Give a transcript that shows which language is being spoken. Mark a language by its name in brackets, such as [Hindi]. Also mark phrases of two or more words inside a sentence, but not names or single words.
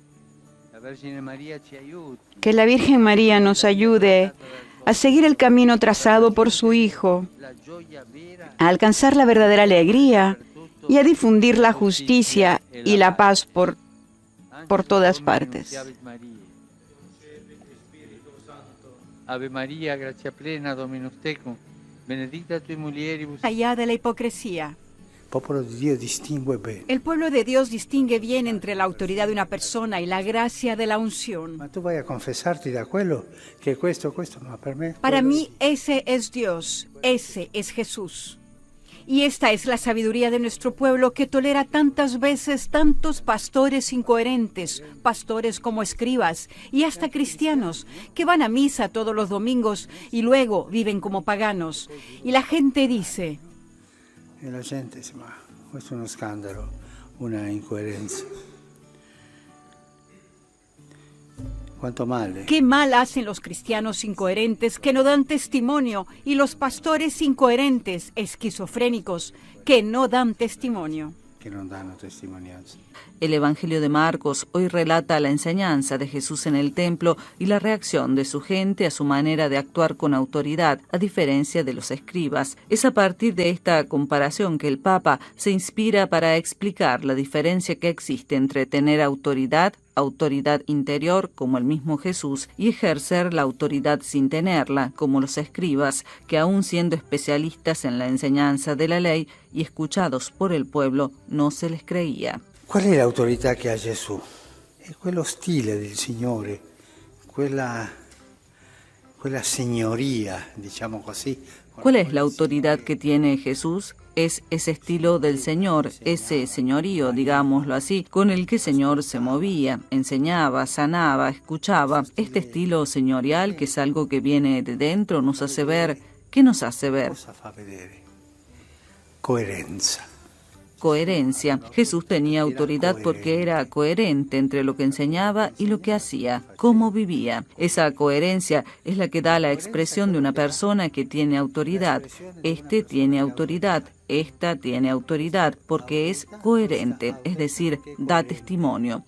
[Spanish] Que la Virgen María nos ayude a seguir el camino trazado por su Hijo, a alcanzar la verdadera alegría y a difundir la justicia y la paz por todas partes. [Latin] Ave María, gracia plena, Dominus tecum, benedicta tui mulieribus. [Spanish] Allá de la hipocresía. El pueblo de Dios distingue bien entre la autoridad de una persona y la gracia de la unción. Para mí, ese es Dios, ese es Jesús. Y esta es la sabiduría de nuestro pueblo, que tolera tantas veces tantos pastores incoherentes, pastores como escribas y hasta cristianos, que van a misa todos los domingos y luego viven como paganos. Y la gente dice... [Italian] E la gente dice, ma questo è uno scandalo, una incoerenza. Quanto male. [Spanish] Qué mal hacen los cristianos incoherentes que no dan testimonio y los pastores incoherentes, esquizofrénicos, que no dan testimonio. [Italian] Que non danno testimonianza. [Spanish] El Evangelio de Marcos hoy relata la enseñanza de Jesús en el templo y la reacción de su gente a su manera de actuar con autoridad, a diferencia de los escribas. Es a partir de esta comparación que el Papa se inspira para explicar la diferencia que existe entre tener autoridad interior, como el mismo Jesús, y ejercer la autoridad sin tenerla, como los escribas, que aun siendo especialistas en la enseñanza de la ley y escuchados por el pueblo, no se les creía. [Italian] Qual è l'autorità che ha Gesù? È quello stile del Signore, quella signoria, diciamo così. [Spanish] ¿Cuál es la autoridad que tiene Jesús? Es ese estilo del Señor, ese señorío, digámoslo así, con el que el Señor se movía, enseñaba, sanaba, escuchaba. Este estilo señorial, que es algo que viene de dentro, nos hace ver. ¿Qué nos hace ver? [Italian] Cosa fa vedere? Coerenza. [Spanish] Coherencia. Jesús tenía autoridad porque era coherente entre lo que enseñaba y lo que hacía, cómo vivía. Esa coherencia es la que da la expresión de una persona que tiene autoridad. Este tiene autoridad, esta tiene autoridad, porque es coherente, es decir, da testimonio.